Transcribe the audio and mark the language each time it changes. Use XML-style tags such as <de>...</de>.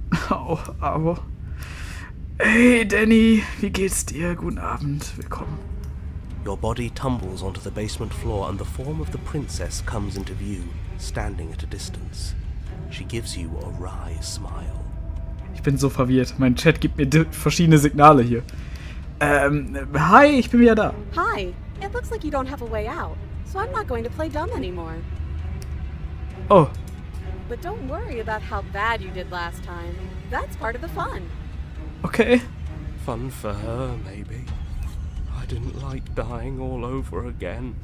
<de>Au. Hey, Danny, wie geht's dir? Guten Abend, willkommen.</de> <en>Your body tumbles onto the basement floor and the form of the princess comes into view, standing at a distance. She gives you a wry smile.</en> <de>Ich bin so verwirrt. Mein Chat gibt mir verschiedene Signale hier. Hi, ich bin wieder da. Hi.</de> <en>It looks like you don't have a way out, so I'm not going to play dumb anymore. Oh, But don't worry about how bad you did last time. That's part of the fun. okay. Fun for her, maybe. I didn't like dying all over again.</en>